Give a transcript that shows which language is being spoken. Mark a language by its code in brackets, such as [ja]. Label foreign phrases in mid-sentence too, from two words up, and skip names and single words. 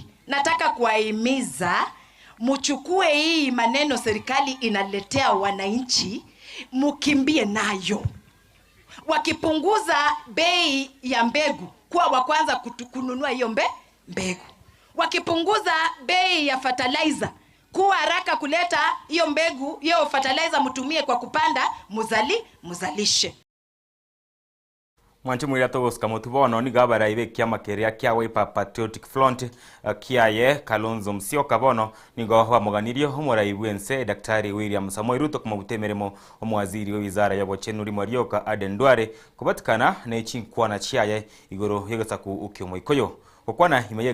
[sw] Nataka kuwahimiza mchukue hii maneno serikali inaletea wananchi, mkimbie nayo. Wakipunguza bei ya mbegu, kuwa wa kwanza kununua hiyo mbegu. Wakipunguza bei ya fertilizer, kuwa haraka kuleta hiyo mbegu, hiyo fertilizer mtumie kwa kupanda, muzalishe. [guz] Mwanche mwira togos kamotubono ni gabara ibe kiama keria kia Wiper Patriotic Front kiaye Kalonzo Musyoka bono nigo bamuganirio homorai bwense Daktari William Samoei Ruto kumubutemeremo omwaziri we wizara ya Bochenuri Mwarioka Aden Duale kubatikana nechinkwana chiaye igoro yegasaku ukyomo ikoyo kokwana imeye